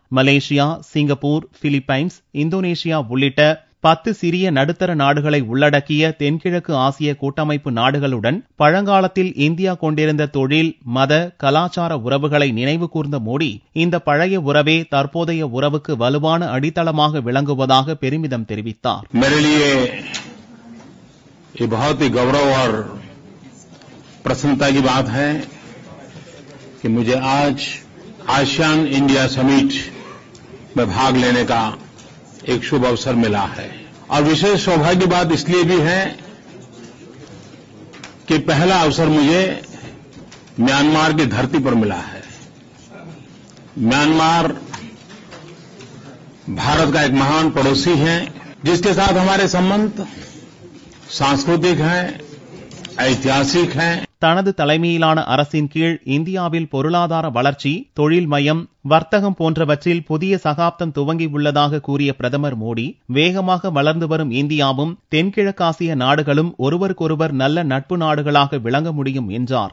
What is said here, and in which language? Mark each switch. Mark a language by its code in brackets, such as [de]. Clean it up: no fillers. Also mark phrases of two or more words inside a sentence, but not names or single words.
[ta] மலேசியா, சிங்கப்பூர், பிலிப்பைன்ஸ், இந்தோனேஷியா உள்ளிட்ட 10 சிறிய நடுத்தர நாடுகளை உள்ளடக்கிய தென்கிழக்கு ஆசிய கூட்டமைப்பு நாடுகளுடன் பழங்காலத்தில் இந்தியா கொண்டிருந்த தொழில், மத, கலாச்சார உறவுகளை நினைவு கூர்ந்த மோடி, இந்த பழைய உறவே தற்போதைய உறவுக்கு வலுவான அடித்தளமாக விளங்குவதாக பெருமிதம் தெரிவித்தார். [hi] ये बहुत ही गौरव और प्रसन्नता की बात है कि मुझे आज आसियान इंडिया समिट में भाग लेने का एक शुभ अवसर मिला है और विशेष सौभाग्य की बात इसलिए भी है कि पहला अवसर मुझे म्यांमार की धरती पर मिला है. म्यांमार भारत का एक महान पड़ोसी है जिसके साथ हमारे संबंध सांस्कृतिक हैं, ऐतिहासिक हैं. [ta] தனது தலைமையிலான அரசின் கீழ் இந்தியாவில் பொருளாதார வளர்ச்சி, தொழில் மயம், வர்த்தகம் போன்றவற்றில் புதிய சகாப்தம் துவங்கியுள்ளதாக கூறிய பிரதமர் மோடி, வேகமாக வளர்ந்து வரும் இந்தியாவும் தென்கிழக்காசிய நாடுகளும் ஒருவருக்கொருவர் நல்ல நட்பு நாடுகளாக விளங்க முடியும் என்றார்.